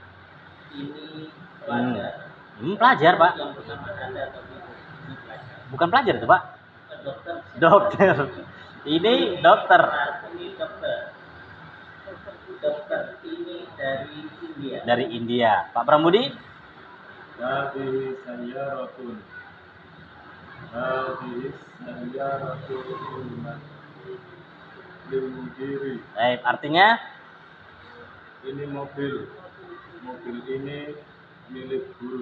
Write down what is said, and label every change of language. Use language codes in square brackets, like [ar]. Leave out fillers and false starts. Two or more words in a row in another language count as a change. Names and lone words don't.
[id] Ini pelajar, Pak. Bukan pelajar itu, Pak. Dokter. Ini dokter. Dokter ini dari India. Dari India. Pak Pramudi? [ar] هذه سيارة. هذه سيارة للمدير. [id] Baik, artinya Ini mobil. Mobil ini milik guru.